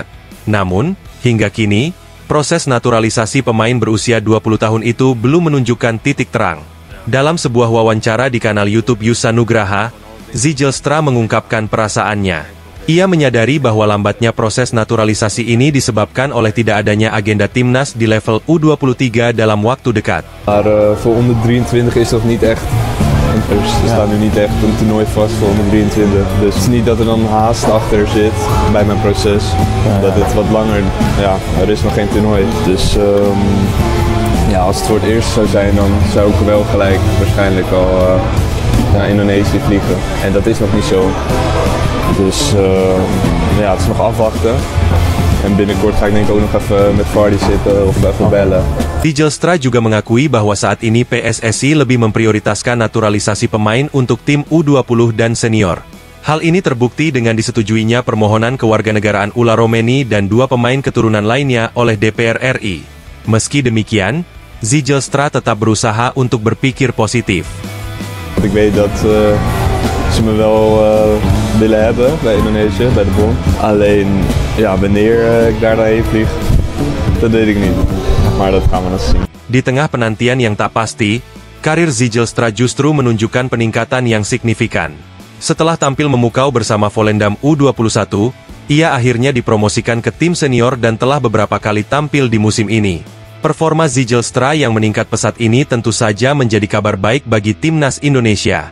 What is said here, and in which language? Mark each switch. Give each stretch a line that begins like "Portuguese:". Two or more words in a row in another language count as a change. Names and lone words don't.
Indonesian: Namun, hingga kini, proses naturalisasi pemain berusia 20 tahun itu belum menunjukkan titik terang. Dalam sebuah wawancara di kanal YouTube Yusa Nugraha, Zijlstra mengungkapkan perasaannya. Ia menyadari bahwa lambatnya proses naturalisasi ini disebabkan oleh tidak adanya agenda timnas di level U23 dalam waktu dekat.
Dutch: Maar voor onder 23 is dat niet echt Dus er staat nu niet echt een toernooi vast voor mijn 23. Dus het is niet dat er dan haast achter zit bij mijn proces. Dat het wat langer, ja, er is nog geen toernooi. Dus ja, als het voor het eerst zou zijn, dan zou ik wel gelijk waarschijnlijk al naar Indonesië vliegen. En dat is nog niet zo. Dus ja, het is nog afwachten. En binnenkort ga ik denk ik ook nog even met Vardy zitten of even bellen.
Indonesian: Zijlstra juga mengakui bahwa saat ini PSSI lebih memprioritaskan naturalisasi pemain untuk tim U20 dan senior. Hal ini terbukti dengan disetujuinya permohonan kewarganegaraan Ula Romeni dan 2 pemain keturunan lainnya oleh DPR RI. Meski demikian, Zijlstra tetap berusaha untuk berpikir positif.
Dutch: Ik weet dat ze me wel willen hebben bij Indonesië, bij de bond. Alleen, ja, wanneer ik daar naarheen vlieg, dat weet ik niet. Maar dat gaan we nog zien.
Indonesian: Di tengah penantian yang tak pasti, karir Zijlstra justru menunjukkan peningkatan yang signifikan. Setelah tampil memukau bersama Volendam U21, ia akhirnya dipromosikan ke tim senior dan telah beberapa kali tampil di musim ini. Performa Zijlstra yang meningkat pesat ini tentu saja menjadi kabar baik bagi timnas Indonesia.